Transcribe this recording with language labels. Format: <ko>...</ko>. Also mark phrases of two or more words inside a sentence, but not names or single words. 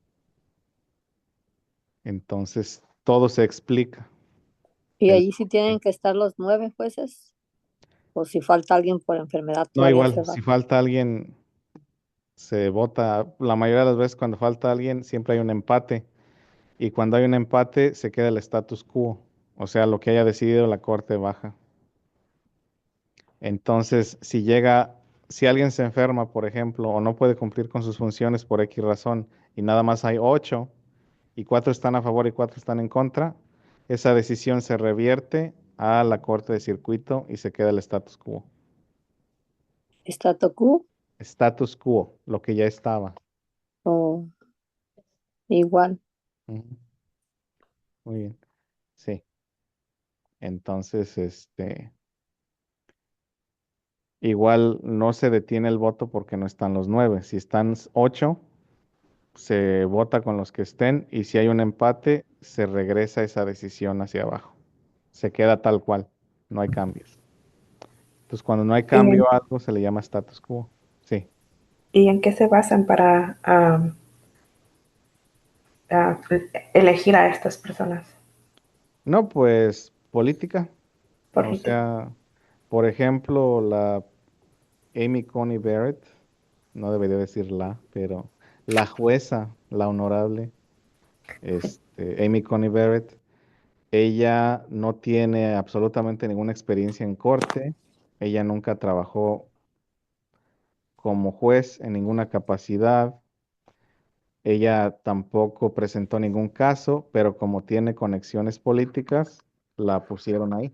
<es>Entonces, todo se explica. Y El- ahí sí tienen que estar los 9 jueces, o si falta alguien por enfermedad, no, todavía se igual, va. si falta alguien, se vota. La mayoría de las veces cuando falta alguien, siempre hay un empate. Y cuando hay un empate, se queda el</es> <la>status quo.</la> <es>O sea, lo que haya decidido la Corte baja. Entonces, si alguien se enferma, por ejemplo, o no puede cumplir con sus funciones por X razón, y nada más hay 8, y 4 están a favor y 4 están en contra, esa decisión se revierte a la Corte de Circuito y se queda el</es> <la>status quo. ¿Statu quo Status quo,</la> <es>lo que ya estaba. o igual? Ujú. Muy bien. Sí. Entonces, igual no se detiene el voto porque no están los 9. Si están 8, se vota con los que estén y si hay un empate, se regresa esa decisión hacia abajo. Se queda tal cual, no hay cambios. Entonces, cuando no hay ¿Y cambio a algo, se le llama</es> <la>status quo.</la> <es>Sí. y en qué se basan para ah, elegir a estas personas No, pues política. O políticos? sea, por ejemplo, la Amy Coney Barrett, no debería decir la, pero la jueza, la honorable, Amy Coney Barrett, ella no tiene absolutamente ninguna experiencia en corte, ella nunca trabajó como juez en ninguna capacidad, ella tampoco presentó ningún caso, pero como tiene conexiones políticas, la pusieron ahí.</es>